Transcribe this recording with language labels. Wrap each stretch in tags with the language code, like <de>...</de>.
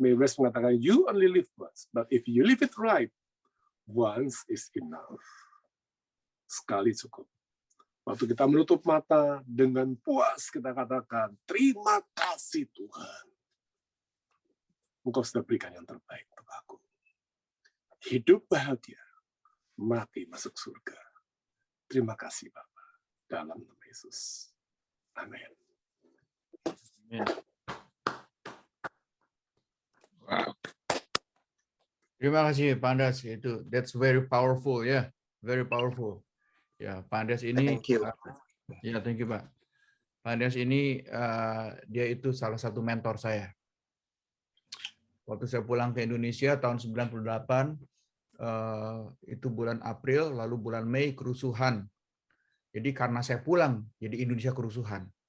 <en>Mae West mengatakan, you only live once, but if you live it right, once is enough.</en> <id>Sekali cukup. Waktu kita menutup mata, dengan puas kita katakan, terima kasih Tuhan. Engkau sudah berikan yang terbaik untuk aku. Hidup bahagia, mati masuk surga. Terima kasih Bapa, dalam nama Yesus. Amin. Wow. Terima kasih Pak Andreas, itu</id> <en>that's very powerful</en> <id>ya,</id> <en>very powerful.</en> <id>Ya, Pak Andreas ini</id> <en>Thank you.</en> <id>Ya,</id> <en>thank you</en> <id>Pak. Pak Andreas ini dia itu salah satu mentor saya. Waktu saya pulang ke Indonesia tahun 98, itu bulan April, lalu bulan Mei kerusuhan. Jadi karena saya pulang, jadi Indonesia kerusuhan.</id>